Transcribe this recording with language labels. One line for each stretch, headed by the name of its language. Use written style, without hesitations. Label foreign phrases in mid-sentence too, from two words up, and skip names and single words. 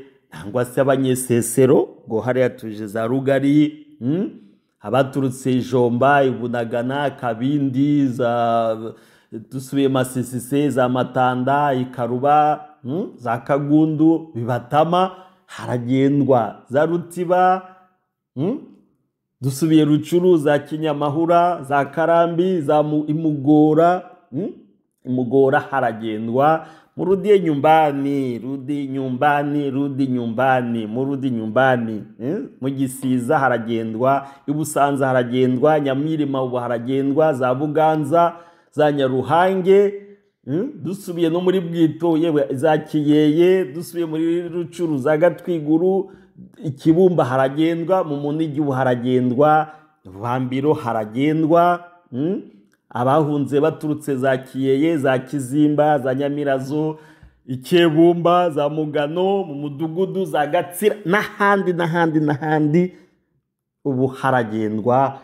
Kinyarwanda: nangwa se Abanyesesero ngo hariya tuje za Rugari, abaturutse Jomba, Ibunagana, Kabindi, za dusubiye Masisi, za Matanda, Ikaruba, za Kagundu, Bibatama haragendwa, za Rutiba, dusubiye Rucuru, za Kinyamahura, za Karambi, za Imugora, haragendwa.
Swahili: murudie nyumbani, rudi nyumbani, murudi nyumbani.
Kinyarwanda: Mu Gisiza haragendwa, i Busanza haragendwa, Nyamirima ubu haragendwa, za Buganza, za Nyaruhange, dusubiye no muri Bwito, yewe za Kiyeye, dusubiye muri Rucuru, za Gatwiguru, Ikibumba haragendwa, mu Munigi ubu haragendwa, Bambiro haragendwa, abahunze baturutse za Kiyeye, za Kizimba, za Nyamirazo, Ikebumba, za Mugano, mu Mudugudu, za Gatsira n'ahandi ubu haragendwa.